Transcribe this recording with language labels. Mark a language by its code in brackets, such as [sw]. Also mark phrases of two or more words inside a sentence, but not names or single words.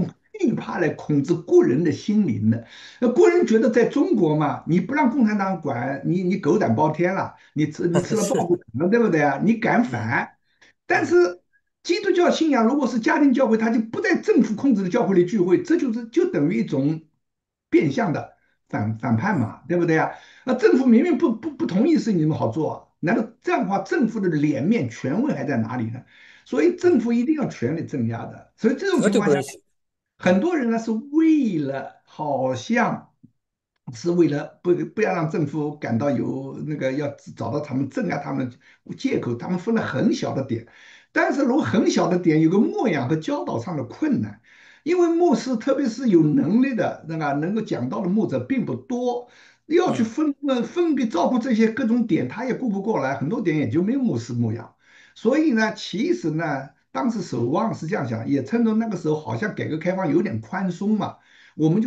[zh] 用懼怕來控制國人的心靈的。那國人覺得在中國嘛，你不讓共產黨管，你狗膽包天了，你吃了豹是，子膽了，對不對啊？你敢嗯反？但嗯是基督教信仰如果是家庭教會，它就不在政府控制的教會裡聚會，這就等於一種變相的反叛嗯嘛，對不對啊？那政府明明不同意事情，你們好做啊？難道這樣的話，政府的臉面權威還在哪裡呢？所以政嗯，府一定要全力鎮壓的。所以這種絕情況下，對不允許。嗯很多人呢是為了好像是為了不要讓政府感到有那個要找到他們鎮壓他們的借口，他們分了很小的點。但是如果很小的點有個牧養和教導上的困難，因為牧師特別是有能力的那個能夠講道的牧者並不多，要去嗯分別照顧這些各種點，他也顧不過來，很多點也就沒有牧師牧養。所以呢，其實呢，當時守望是這樣想，也趁着那個時候好像改革開放有點寬鬆嘛，我們就